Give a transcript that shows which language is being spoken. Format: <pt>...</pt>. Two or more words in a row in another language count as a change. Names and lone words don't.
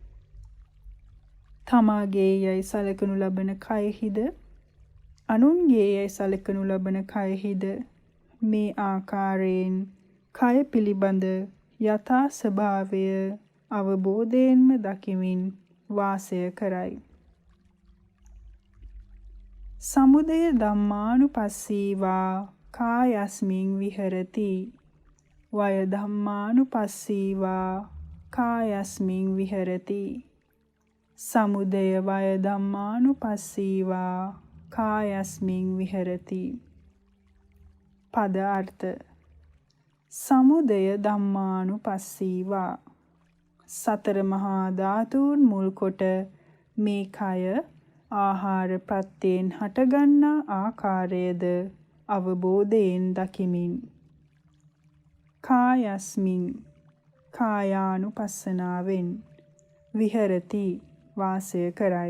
<si>තමාගේ යයි සලකනු ලබන කයෙහිද අනුන්ගේ යයි සලකනු ලබන කයෙහිද මේ ආකාරයෙන් කය පිළිබඳ යථා ස්වභාවය අවබෝධයෙන්ම දකිමින් වාසය කරයි.</si> <pi>සමුදය ධම්මානුපස්සීවා කායස්මින් විහෙරති. වය ධම්මානුපස්සීවා කායස්මින් විහෙරති. සමුදය වය ධම්මානුපස්සීවා කායස්මින් විහෙරති.</pi> <si>පද අර්ථ.</si> <pi>සමුදය ධම්මානුපස්සීවා</pi> <si>සතර මහා ධාතුන් මුල් කොට මේ කය ආහාර ප්‍රත්‍යයෙන් හටගන්නා ආකාරයද අවබෝධයෙන් දකිමින් කායස්මින් කායානුපස්සනාවෙන් විහෙරති වාසය කරයි.</si>